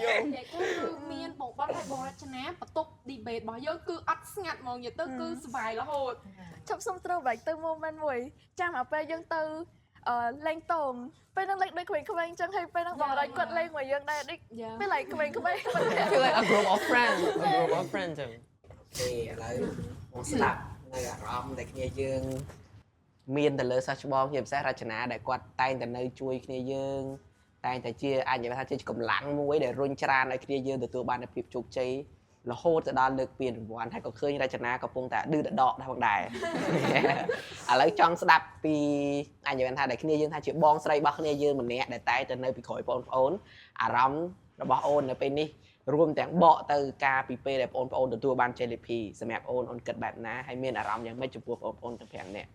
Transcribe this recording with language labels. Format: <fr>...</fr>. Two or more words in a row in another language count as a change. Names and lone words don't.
<km>និយាយទៅគឺមានបងបត់ហើយបងរចនាបន្ទប់ debate របស់យើងគឺអត់ស្ងាត់ហ្មងនិយាយទៅគឺសុបាយរហូត ជប់សុំត្រូវបែកទៅ moment មួយចាំអាពេលយើងទៅលេងតងពេលហ្នឹងលេងដូចក្មេងៗអញ្ចឹងហើយពេលហ្នឹងបងរយគាត់លេងមកយើងដែរដូចពេល like ក្មេងៗ</km> <en>feel like a group of friends ចឹង</en> <km>ទេឥឡូវបងស្ដាប់នៅអារម្មណ៍ដែលគ្នាយើងមានទៅលើសិស្សច្បងជាពិសេសរចនាដែលគាត់តែងតែនៅជួយគ្នាយើងតែងតែជាអាចនិ យាយថាជាកម្លាំងមួយដែលរុញច្រានឲ្យគ្នាយើងទទួលបាននូវភាពជោគជ័យរហូតទៅដល់លើកពានរង្វាន់ហើយក៏ឃើញរចនាកំពុងតែឌឺដដកដែរផងដែរឥឡូវចង់ស្ដាប់ពីអាចនិយាយថាដែលគ្នាយើងថាជាបងស្រីរបស់គ្នាយើងម្នាក់ដែលតែងតែនៅពីក្រោយបងប្អូនអារម្មណ៍របស់អូននៅពេលនេះរួមទាំងបកទៅការពីពេលដែលបងប្អូនទទួលបានជ័យលាភីសម្រាប់អូនគិតបែបណាហើយមានអារម្មណ៍យ៉ាងម៉េចចំពោះបងប្អូនទាំង5នាក់</km>